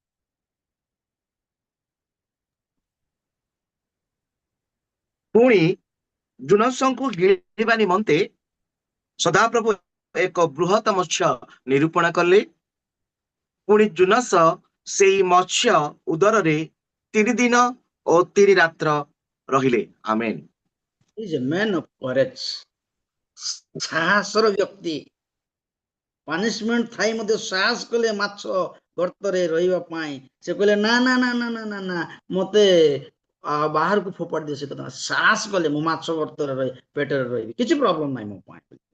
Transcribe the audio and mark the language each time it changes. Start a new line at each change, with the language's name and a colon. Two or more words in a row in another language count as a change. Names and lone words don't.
Odia: ପୁଣି ଜୁନସଙ୍କୁ ଗିଳିବା ନିମନ୍ତେ ସଦାପ୍ରଭୁ ଏକ ବୃହତ ମତ୍ସ୍ୟ ନିରୂପଣ କଲେ। ପୁଣି ଜୁନସ ସେଇ ମତ୍ସ୍ୟ ଉଦରରେ 3 ଦିନ ଓ 3 ରାତ୍ର ରହିଲେ। ଆମେନ୍।
English: He is a man of courage,
Odia: ସାହସର ବ୍ୟକ୍ତି। ପାନିଶମେଣ୍ଟ ଥାଇ ମଧ୍ୟ ସାହସ କଲେ ମାଛ ଗର୍ତ୍ତରେ ରହିବା ପାଇଁ। ସେ କହିଲେ ନା ନା ନା ନା ନା ନା ନା ମତେ ବାହାରକୁ ଫୋପାଡ଼ି ଦିଅ। ସେ କଥା ସାହସ କଲେ, ମୁଁ ମାଛ ଗର୍ତ୍ତରେ ରହି ପେଟରେ ରହିବି, କିଛି ପ୍ରୋବ୍ଲେମ ନାହିଁ ମୋ ପାଇଁ।